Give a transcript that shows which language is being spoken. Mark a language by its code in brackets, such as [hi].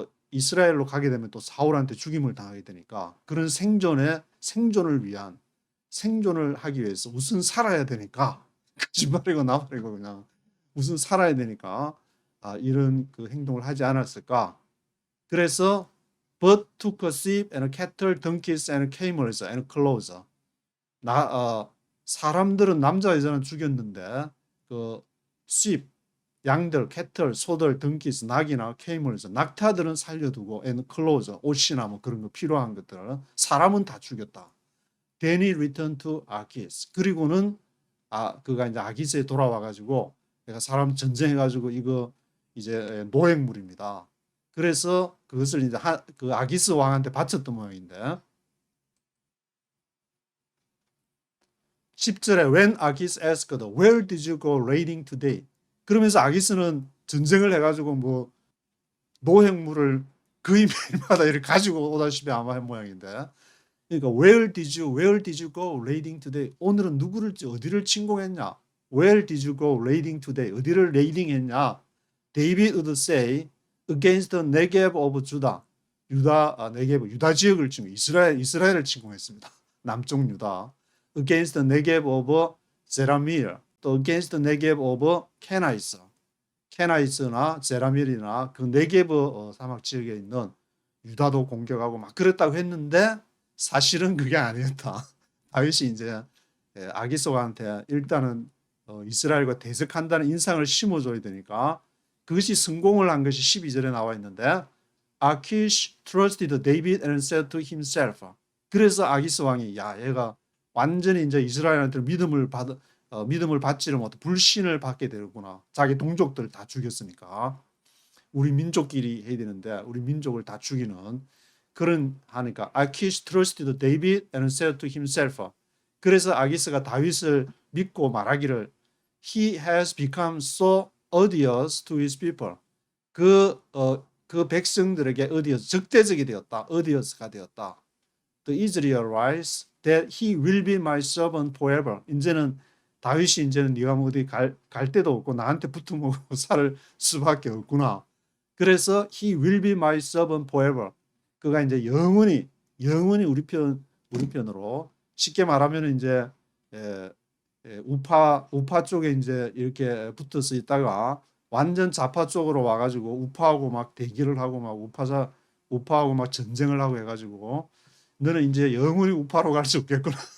[ko] 이스라엘로 가게 되면 또 사울한테 죽임을 당하게 되니까 그런 생존을 위한 생존을 하기 위해서 우선 살아야 되니까 거짓말이고 나발이고 그냥 우선 살아야 되니까 이런 그 행동을 하지 않았을까. 그래서 [en] but took a sheep and cattle, donkeys and camels and clothes. [ko] 사람들은 남자 여자는 죽였는데 그 sheep 양들, 캐틀, 소들, donkeys, 낙이나 camels, 낙타들은 살려두고 [en] and clothes, [ko] 옷이나 뭐 그런 거 필요한 것들 사람은 다 죽였다. [en] Then he returned to Achis. [ko] 그리고는 그가 이제 아기스에 돌아와 가지고 내가 사람 전쟁해 가지고 이거 이제 노획물입니다. 그래서 그것을 이제 그 아기스 왕한테 바쳤던 모양인데 10절에 [en] When Achis asked, Where did you go raiding today? [ko] 그러면서 아기스는 전쟁을 해가지고 뭐 노획물을 거의 매일마다 이렇게 가지고 오다시피 아마 한 모양인데 그러니까 [en] where did you go raiding today? [ko] 오늘은 누구를 어디를 침공했냐? [en] Where did you go raiding today? [ko] 어디를 레이딩했냐? [en] David would say against the Negev of Judah. [ko] 네게브 유다 지역을 침공 이스라엘을 침공했습니다. 남쪽 유다. [en] Against the Negev of Zeramil. 또 against the Negev of Kenites. [ko] 케나이스나 제라밀이나 그 네게브 사막 지역에 있는 유다도 공격하고 막 그랬다고 했는데 사실은 그게 아니었다. 다윗이 이제 아기스 왕한테 일단은 이스라엘과 대적한다는 인상을 심어줘야 되니까 그것이 성공을 한 것이 12절에 나와 있는데 [en] Achish trusted David and said to himself. [ko] 그래서 아기스 왕이 얘가 완전히 이제 이스라엘한테 믿음을 받지를 못해 불신을 받게 되는구나. 자기 동족들 다 죽였으니까 우리 민족끼리 해야 되는데 우리 민족을 다 죽이는 그런 하니까 [en] Achish trusted David and said to himself. [ko] 그래서 아기스가 다윗을 믿고 말하기를 [en] He has become so odious to his people. [ko] 그 백성들에게 적대적이 되었다. odious가 되었다. [en] The Israelites that he will be my servant forever. [ko] 이제는 다윗이 이제는 네가 뭐 어디 갈 데도 없고 나한테 붙어먹고 살 수밖에 없구나. 그래서 [en] he will be my servant forever. [ko] 그가 이제 영원히 우리 편으로 쉽게 말하면 이제 우파 쪽에 이제 이렇게 붙어서 있다가 완전 좌파 쪽으로 와가지고 우파하고 막 대기를 하고 막 우파하고 막 전쟁을 하고 해가지고 너는 이제 영원히 우파로 갈 수 없겠구나.